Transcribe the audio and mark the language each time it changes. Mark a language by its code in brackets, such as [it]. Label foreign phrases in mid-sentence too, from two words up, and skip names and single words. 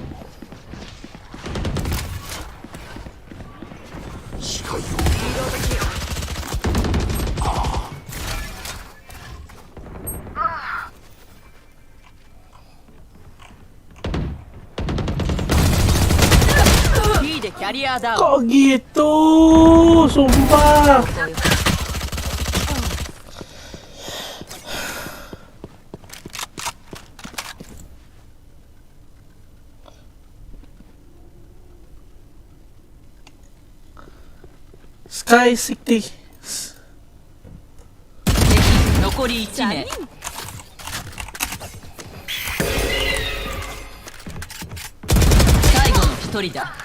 [ja] 視界を。でキャリアダウン。 [id] Kok gitu? Sumpah. Sky 60. [ja] 残り1名。最後の1人だ。